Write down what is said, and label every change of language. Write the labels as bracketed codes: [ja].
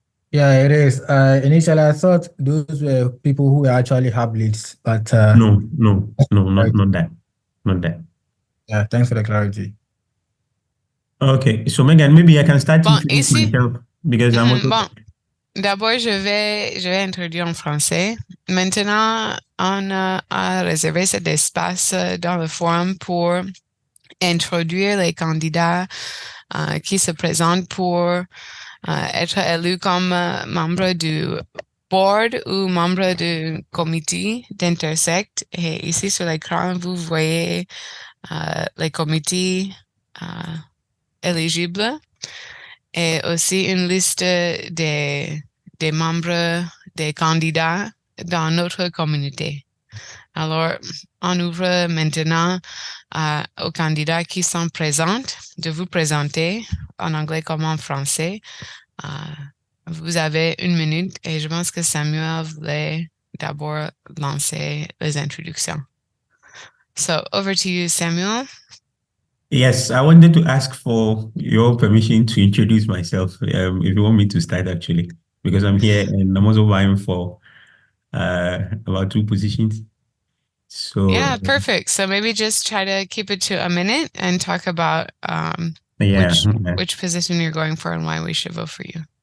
[en] Yeah, it is. Initially, I thought those were people who actually have leads, but no, not that. Yeah, thanks for the clarity. Okay, so Megan, maybe I can start introducing [fr] ici, [en] myself because I'm also... [fr] Bon, d'abord, je vais introduire en français. Maintenant, on a réservé cet espace dans le forum pour introduire les candidats qui se présentent pour être élus comme membre du board ou membre du comité d'Intersect. Et ici sur l'écran, vous voyez les comités éligibles et aussi une liste des membres, des candidats dans notre communauté. Alors, on ouvre maintenant aux candidats qui sont présents de vous présenter en anglais comme en français. Vous avez 1 minute et je pense que Samuel voulait d'abord lancer les introductions. [en] So, over to you, Samuel. Yes, I wanted to ask for your permission to introduce myself, if you want me to start, actually, because I'm here and I'm also vying for about 2 positions. So yeah, perfect. So maybe just try to keep it to a minute and talk about which position you're going for and why we should vote for you.